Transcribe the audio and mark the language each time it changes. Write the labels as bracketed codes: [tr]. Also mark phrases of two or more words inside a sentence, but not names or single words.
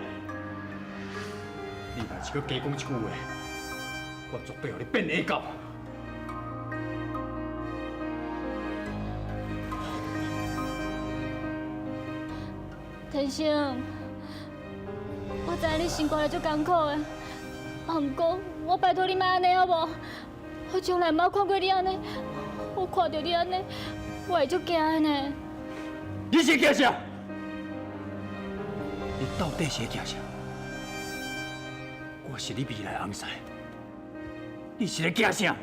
[nan] 你若是搁加讲一句话，我绝对让你变下狗。天生，我知影你生活得足艰苦的，啊，毋过我拜托你莫安尼好无？我从来冇看过你安尼，我看到你安尼，我会足惊的呢。你是惊啥？你到底是惊啥？我是你未来翁婿，你是咧惊啥？